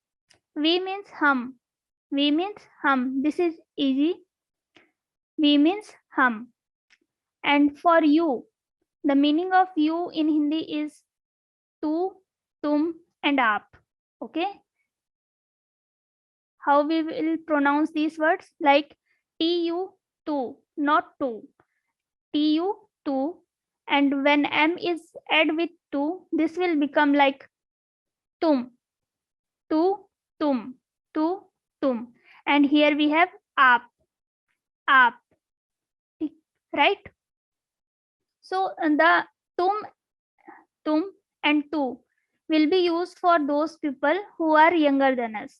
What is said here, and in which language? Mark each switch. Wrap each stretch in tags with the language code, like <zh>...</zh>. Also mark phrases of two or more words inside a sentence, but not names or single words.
<en>We means hum. We means hum. This is easy. We means hum. And for you, the meaning of you in Hindi is</en> <hi>तू, तुम,</hi> <en>and aap. Okay. How we will pronounce these words like</en> <hi>तू, तू,</hi> <en>not tu.</en> <hi>तू, तू,</hi> <en>and when m is add with tu, this will become like</en> <hi>तुम, तू, तुम, तू, तुम.</hi> <en>And here we have</en> <hi>आप, आप,</hi> <en>right? So the tum, and tu will be used for those people who are younger than us.</en>